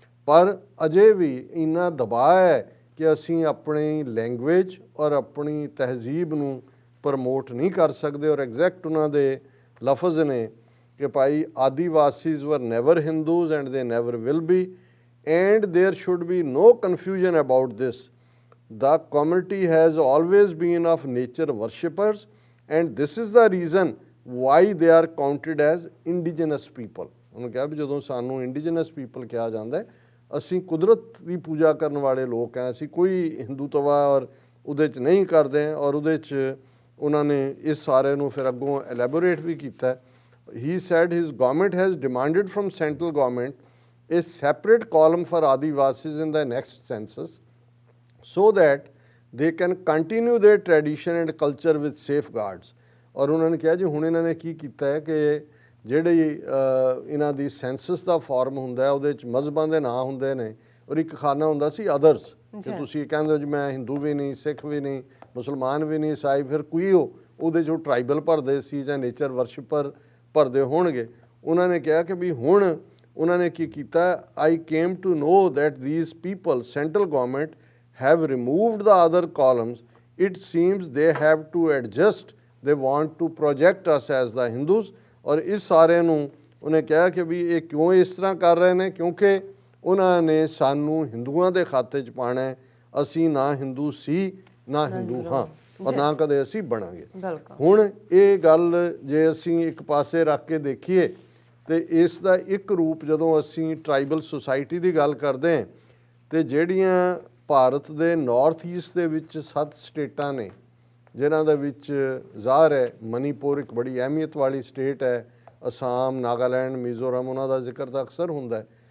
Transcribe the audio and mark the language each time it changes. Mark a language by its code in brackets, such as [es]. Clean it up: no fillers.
[pa] ਪਰ ਅਜੇ ਵੀ ਇੰਨਾ ਦਬਾਅ ਹੈ ਕਿ ਅਸੀਂ ਆਪਣੀ ਲੈਂਗੁਏਜ ਔਰ ਆਪਣੀ ਤਹਿਜ਼ੀਬ ਨੂੰ ਪ੍ਰਮੋਟ ਨਹੀਂ ਕਰ ਸਕਦੇ। ਔਰ ਐਗਜ਼ੈਕਟ ਉਹਨਾਂ ਦੇ ਲਫ਼ਜ਼ ਨੇ ਕਿ ਭਾਈ [en] Adivasis were never Hindus and they never will be and there should be no confusion about this. The community has always been of nature worshippers and this is the reason why they are counted as indigenous people. [pa] ਉਹਨੂੰ ਕਿਹਾ ਵੀ ਜਦੋਂ ਸਾਨੂੰ [en] indigenous people [pa] ਕਿਹਾ ਜਾਂਦਾ ਹੈ, ਅਸੀਂ ਕੁਦਰਤ ਦੀ ਪੂਜਾ ਕਰਨ ਵਾਲੇ ਲੋਕ ਹਾਂ, ਅਸੀਂ ਕੋਈ ਹਿੰਦੂਤਵਾ ਔਰ ਉਹਦੇ 'ਚ ਨਹੀਂ ਕਰਦੇ ਹਾਂ। ਔਰ ਉਹਦੇ 'ਚ ਉਹਨਾਂ ਨੇ ਇਸ ਸਾਰੇ ਨੂੰ ਫਿਰ ਅੱਗੋਂ ਐਲੈਬੋਰੇਟ ਵੀ ਕੀਤਾ। [en] He said his government has demanded from central government a separate column for Adivasis in the next census so that they can continue their tradition and culture with safeguards. [pa] ਔਰ ਉਹਨਾਂ ਨੇ ਕਿਹਾ ਜੀ ਹੁਣ ਇਹਨਾਂ ਨੇ ਕੀ ਕੀਤਾ ਹੈ ਕਿ ਜਿਹੜੀ ਇਹਨਾਂ ਦੀ ਸੈਂਸਸ ਦਾ ਫਾਰਮ ਹੁੰਦਾ ਉਹਦੇ 'ਚ ਮਜ਼ਹਬਾਂ ਦੇ ਨਾਂ ਹੁੰਦੇ ਨੇ ਔਰ ਇੱਕ ਖਾਨਾ ਹੁੰਦਾ ਸੀ ਅਦਰਸ, ਕਿ ਤੁਸੀਂ ਕਹਿੰਦੇ ਹੋ ਜੀ ਮੈਂ ਹਿੰਦੂ ਵੀ ਨਹੀਂ, ਸਿੱਖ ਵੀ ਨਹੀਂ, ਮੁਸਲਮਾਨ ਵੀ ਨਹੀਂ, ਈਸਾਈ, ਫਿਰ ਕੋਈ ਉਹਦੇ 'ਚੋਂ ਟਰਾਈਬਲ ਭਰਦੇ ਸੀ ਜਾਂ ਨੇਚਰ ਵਰਸ਼ਿਪਰ ਭਰਦੇ ਹੋਣਗੇ। ਉਹਨਾਂ ਨੇ ਕਿਹਾ ਕਿ ਵੀ ਹੁਣ ਉਹਨਾਂ ਨੇ ਕੀ ਕੀਤਾ, [en] I came to know that these people, central government, have removed the other columns. It seems they have to adjust. They want to project us as the Hindus. [pa] ਔਰ ਇਸ ਸਾਰੇ ਨੂੰ ਉਹਨੇ ਕਿਹਾ ਕਿ ਵੀ ਇਹ ਕਿਉਂ ਇਸ ਤਰ੍ਹਾਂ ਕਰ ਰਹੇ ਨੇ, ਕਿਉਂਕਿ ਉਹਨਾਂ ਨੇ ਸਾਨੂੰ ਹਿੰਦੂਆਂ ਦੇ ਖਾਤੇ 'ਚ ਪਾਉਣਾ ਹੈ। ਅਸੀਂ ਨਾ ਹਿੰਦੂ ਸੀ ਨਾ ਹਿੰਦੂ ਹਾਂ ਔਰ ਨਾ ਕਦੇ ਅਸੀਂ ਬਣਾਂਗੇ। ਹੁਣ ਇਹ ਗੱਲ ਜੇ ਅਸੀਂ ਇੱਕ ਪਾਸੇ ਰੱਖ ਕੇ ਦੇਖੀਏ ਤੇ ਇਸ ਦਾ ਇੱਕ ਰੂਪ ਜਦੋਂ ਅਸੀਂ ਟਰਾਈਬਲ ਸੁਸਾਇਟੀ ਦੀ ਗੱਲ ਕਰਦੇ ਹਾਂ ਤੇ ਜਿਹੜੀਆਂ ਭਾਰਤ ਦੇ ਨਾਰਥ ਈਸਟ ਦੇ ਵਿੱਚ 7 ਸਟੇਟਾਂ ਨੇ ਜਿਨ੍ਹਾਂ ਦੇ ਵਿੱਚ ਜ਼ਾਹਰ ਹੈ ਮਨੀਪੁਰ ਇੱਕ ਬੜੀ ਅਹਿਮੀਅਤ ਵਾਲੀ ਸਟੇਟ ਹੈ, ਅਸਾਮ, ਨਾਗਾਲੈਂਡ, ਮਿਜ਼ੋਰਮ, ਉਹਨਾਂ ਦਾ ਜ਼ਿਕਰ ਤਾਂ ਅਕਸਰ ਹੁੰਦਾ ਹੈ।